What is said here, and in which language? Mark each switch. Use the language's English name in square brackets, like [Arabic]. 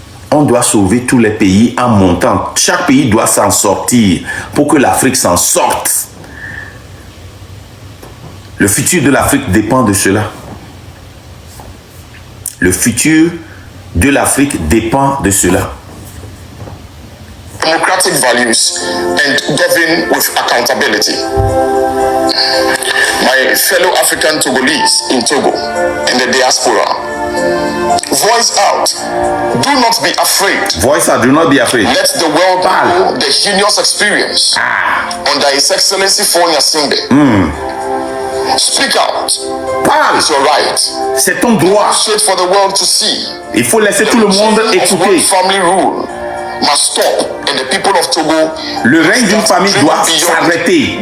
[French] On doit sauver tous les pays en montant. Chaque pays doit s'en sortir pour que l'Afrique s'en sorte. Le futur de l'Afrique dépend de cela. Le futur de l'Afrique dépend de cela. [English] Democratic values and govern with accountability. My fellow African Togolese in Togo and the diaspora, voice out. Do not be afraid. Voice out, do not be afraid. Let the world know the heinous experience under His Excellency Fonya Simbe. Speak out. [French] Parle. [English] It's your right. [French] C'est ton droit. [English] Straight for the world to see. [French] Il faut laisser tout le monde écouter. [English] Family rule must stop and the people of Togo. [French] Le règne d'une famille doit s'arrêter.